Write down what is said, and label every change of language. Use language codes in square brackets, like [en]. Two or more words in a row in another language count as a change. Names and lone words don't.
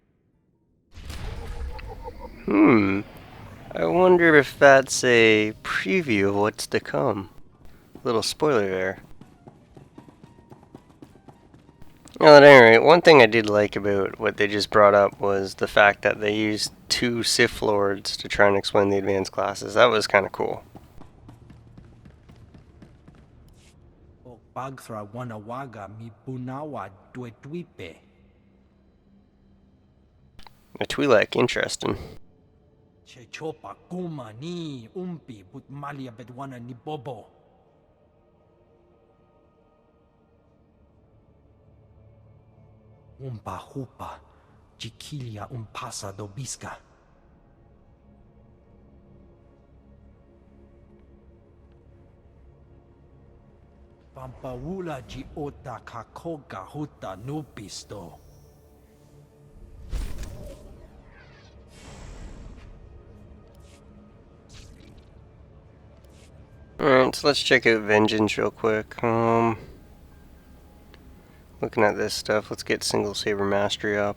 [en] I wonder if that's a preview of what's to come. Little spoiler there. Well, at any rate, one thing I did like about what they just brought up was the fact that they used two Sith Lords to try and explain the advanced classes. That was kind of cool. Bagthra wanawaga mi punawa dwetuipe. A Twi'lek, interesting. Chechopa kuma ni umpi but malia bedwana ni bobo. Umpa hupa chiquilia umpasa dobisca. Pampaula ji ota kakoga huta nupisto. Alright, so let's check out Vengeance real quick. Looking at this stuff, let's get Single Saber Mastery up.